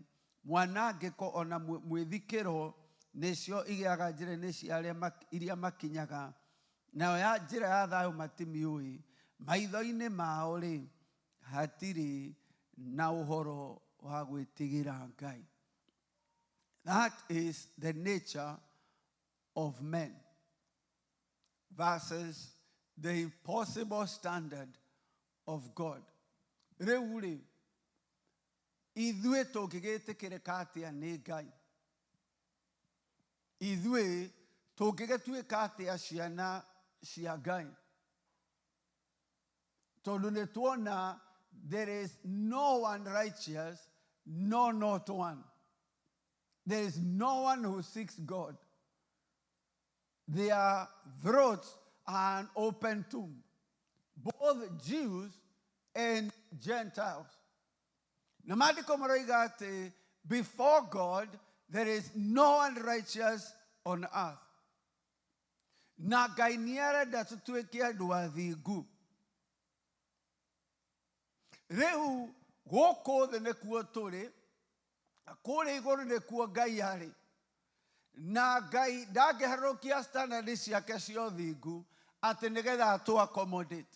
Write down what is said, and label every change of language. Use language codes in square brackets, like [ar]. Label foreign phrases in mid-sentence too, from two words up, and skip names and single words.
[ki] Mwanangĩko ona mwĩthikĩro nĩcio igĩaga njĩra-inĩ cia iria makinyaga. Nayo ya njĩra ya thayũ matimĩũĩ. Maitho-inĩ mao rĩ, hatirĩ na ũhoro wa gwĩtigĩra Ngai. [en] That is the nature of men versus the impossible standard of God. [ki] Rĩu rĩ, ithuĩ tũngĩgĩtĩkĩrĩka atĩa nĩ Ngai? Ithuĩ tũngĩgĩtuĩka atĩa ciana cia Ngai? Tondũ nĩ tuona [en] there is no one righteous, no, not one. There is no one who seeks God. Their throats are an open tomb, both Jews and Gentiles. [ki] Na maandiko maroiga atĩ [en] before God there is no one righteous on earth. [ki] Na Ngai nĩarenda tũtuĩke andũ athingu. Rĩu gũkũ thĩ nĩkuo tũrĩ, kũrĩa igũrũ nĩkuo Ngai arĩ. Na Ngai ndangĩharũkia standard ciake cia ũthingu atĩ nĩgetha atũ accommodate.